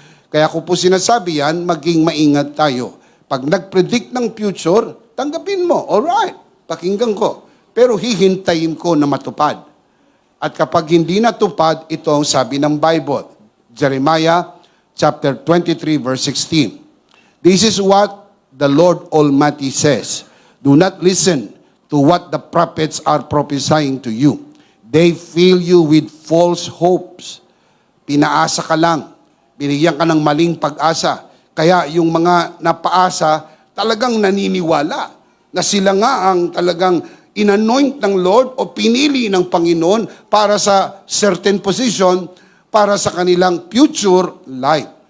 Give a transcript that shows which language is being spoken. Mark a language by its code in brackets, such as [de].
[tl] Kaya ko po sinasabi yan, maging maingat tayo. Pag nag-predict ng future, tanggapin mo, alright, pakinggan ko. Pero hihintayin ko na matupad. At kapag hindi natupad, ito ang sabi ng Bible. [en] Jeremiah chapter 23 verse 16. This is what the Lord Almighty says. Do not listen to what the prophets are prophesying to you. They fill you with false hopes. [tl] Pinaasa ka lang. Binigyan ka ng maling pag-asa. Kaya yung mga napaasa, talagang naniniwala na sila nga ang talagang inanoint ng Lord o pinili ng Panginoon para sa [en] certain position, [tl] para sa kanilang [en] future life.